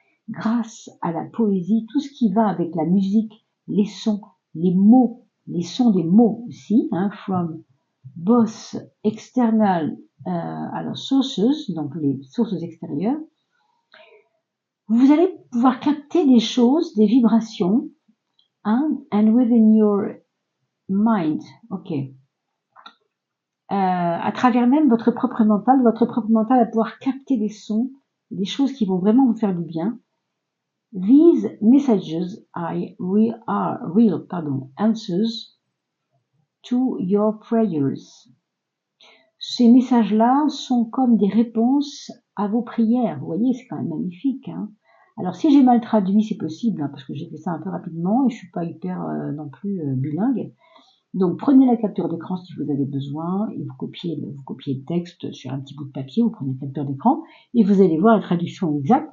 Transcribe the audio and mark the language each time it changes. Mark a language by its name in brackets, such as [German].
[French] grâce à la poésie, tout ce qui va avec la musique, les sons, les mots, les sons des mots aussi, hein, [English] from both external [French] alors sources, donc les sources extérieures, vous allez pouvoir capter des choses, des vibrations, hein, [English] and within your mind, ok. [French] À travers même votre propre mental va pouvoir capter des sons, des choses qui vont vraiment vous faire du bien. [English] These messages are real answers to your prayers. [French] Ces messages-là sont comme des réponses à vos prières. Vous voyez, c'est quand même magnifique, hein. Alors, si j'ai mal traduit, c'est possible, hein, parce que j'ai fait ça un peu rapidement et je suis pas hyper non plus bilingue. Donc, prenez la capture d'écran si vous avez besoin et vous copiez le texte sur un petit bout de papier, vous prenez la capture d'écran et vous allez voir la traduction exacte.